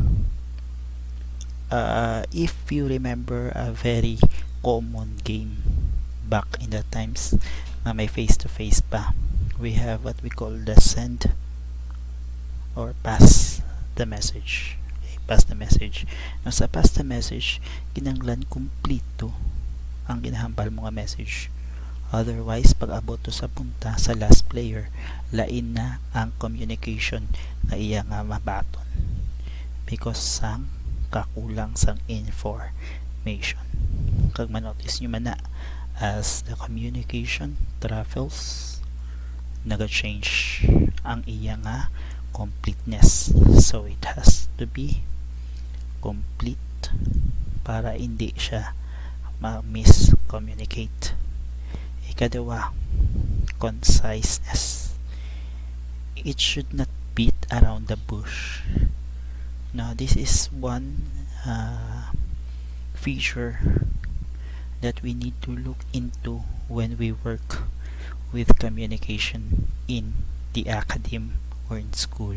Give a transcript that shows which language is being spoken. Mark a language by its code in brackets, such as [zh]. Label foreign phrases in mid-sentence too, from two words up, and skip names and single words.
[en] If you remember a very common game back in the times, [hil] na may [en] face-to-face pa. We have what we call the send or pass the message. Okay, pass the message. Now, sa pass the message, [hil] kinanglan kumplito ang ginahambal mo nga message. Otherwise, pag abot to sa punta sa [en] last player, [hil] lain na ang communication na iya nga mabaton because sang kakulang sang information. Kag manotice nyo man na, [en] as the communication travels, [hil] naga-change ang iya nga completeness. [en] So it has to be complete [hil] para hindi siya ma-miscommunicate. Ikadawa, conciseness. [en] It should not beat around the bush. Now, this is one feature that we need to look into when we work with communication in the academy or in school.